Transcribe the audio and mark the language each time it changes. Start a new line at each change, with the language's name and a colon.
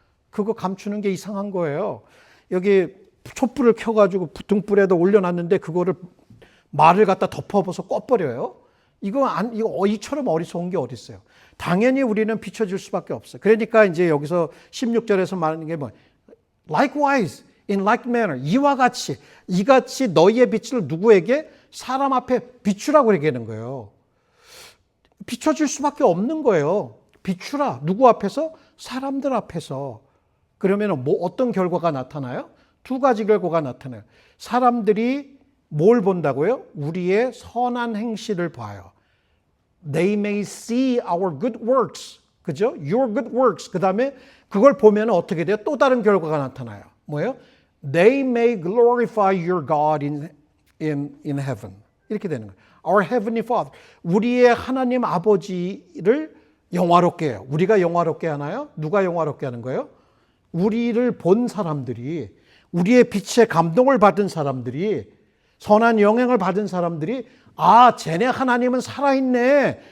Korean: 그거 감추는 게 이상한 거예요. 여기 촛불을 켜가지고 등불에다 올려놨는데 그거를 말을 갖다 덮어서 꺼버려요. 이거 이처럼 어리석은 게 어디 있어요? 당연히 우리는 비춰질 수밖에 없어요. 그러니까 이제 여기서 16절에서 말하는 게 뭐예요?
English: Likewise, in like manner.
Korean: 이같이 너희의 빛을 누구에게? 사람 앞에 비추라고 얘기하는 거예요. 비춰질 수밖에 없는 거예요. 비추라. 누구 앞에서? 사람들 앞에서. 그러면 뭐 어떤 결과가 나타나요? 두 가지 결과가 나타나요. 사람들이 뭘 본다고요? 우리의 선한 행실을 봐요.
English: They may see our good works.
Korean: 그죠?
English: Your good works.
Korean: 그 다음에 그걸 보면 어떻게 돼요? 또 다른 결과가 나타나요. 뭐예요?
English: They may glorify your God in heaven.
Korean: 이렇게 되는 거예요.
English: Our heavenly Father.
Korean: 우리의 하나님 아버지를 영화롭게 해요. 우리가 영화롭게 하나요? 누가 영화롭게 하는 거예요? 우리를 본 사람들이, 우리의 빛에 감동을 받은 사람들이, 선한 영향을 받은 사람들이, 아, 쟤네 하나님은 살아있네.